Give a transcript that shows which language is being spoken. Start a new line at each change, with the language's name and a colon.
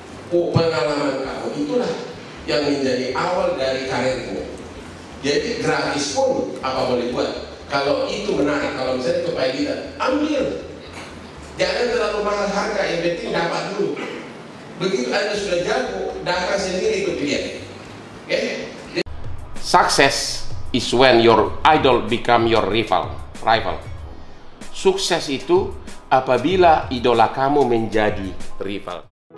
Indonesian: Pengalaman kamu itulah yang menjadi awal dari karirmu. Jadi gratis pun apa boleh buat. Kalau itu menarik, kalau misalnya kepailitan, ambil. Jangan terlalu mahal harga, yang penting dapat dulu. Begitu Anda sudah jago, datang sendiri ke klien.
English: Success is when your idol become your rival.
Indonesian: Sukses itu apabila idola kamu menjadi rival.